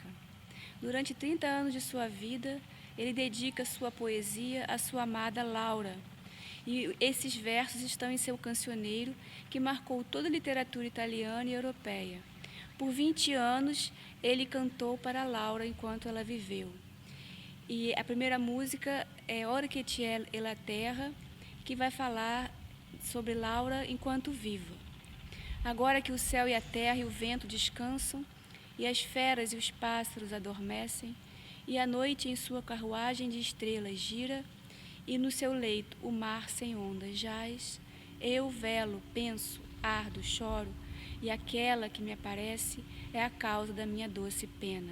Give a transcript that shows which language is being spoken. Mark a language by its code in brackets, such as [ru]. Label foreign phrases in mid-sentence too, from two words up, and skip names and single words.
[pt] Durante 30 anos de sua vida, ele dedica sua poesia à sua amada Laura. E esses versos estão em seu cancioneiro, que marcou toda a literatura italiana e europeia. Por 20 anos, ele cantou para Laura enquanto ela viveu. E a primeira música é Ora che ciel e la terra, que vai falar sobre Laura enquanto viva. Agora que o céu e a terra e o vento descansam, e as feras e os pássaros adormecem, e a noite em sua carruagem de estrelas gira, e no seu leito o mar sem ondas jaz, eu velo, penso, ardo, choro, e aquela que me aparece é a causa da minha doce pena.